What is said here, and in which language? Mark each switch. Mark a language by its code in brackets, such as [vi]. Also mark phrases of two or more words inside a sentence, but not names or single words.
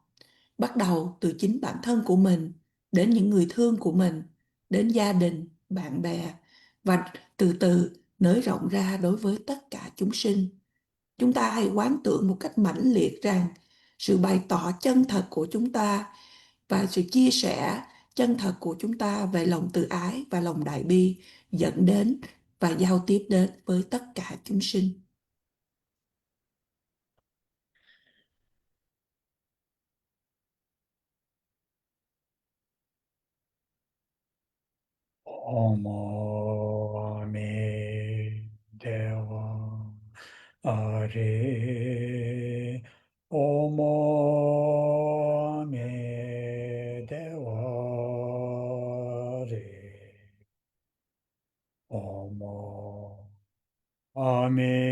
[vi] Bắt đầu từ chính bản thân của mình, đến những người thương của mình, đến gia đình, bạn bè, và từ từ nới rộng ra đối với tất cả chúng sinh. Chúng ta hãy quán tưởng một cách mãnh liệt rằng sự bày tỏ chân thật của chúng ta và sự chia sẻ chân thật của chúng ta về lòng từ ái và lòng đại bi dẫn đến và giao tiếp đến với tất cả chúng sinh. [sa] Om Ame Deva Are Om Ame Deva Are Om Ame